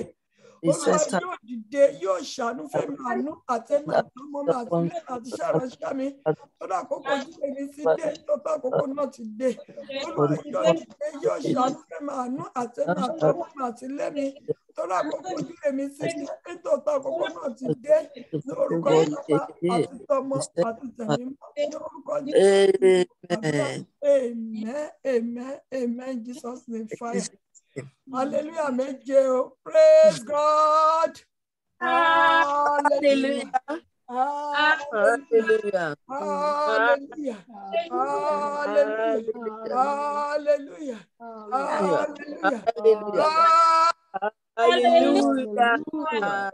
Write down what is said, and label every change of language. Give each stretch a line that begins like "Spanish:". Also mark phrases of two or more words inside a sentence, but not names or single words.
Yoruba: Olúwa yóò dìde yóò ṣàánú fẹ́mi àánú àti èmi àtàwọn mi àti lèmi àti ṣàránṣẹ́ mi nítorí àkókò ojú rere ti dé nítorí àkókò náà ti dé. Olúwa yóò dìde yóò ṣàánú fẹ́mi àánú àti èmi àtàwọn mi àti lèmi nítorí àkókò ojú rere ti dé nítorí àkókò náà ti dé ní orúkọ Baba àti tọmọ àti tẹ̀mí mọ́ ní orúkọ Jésù.
English: Amen, amen, amen. Jesus name fire. Hallelujah, méje o. Praise God. Hallelujah. Hallelujah. Hallelujah. Hallelujah. Hallelujah. Hallelujah.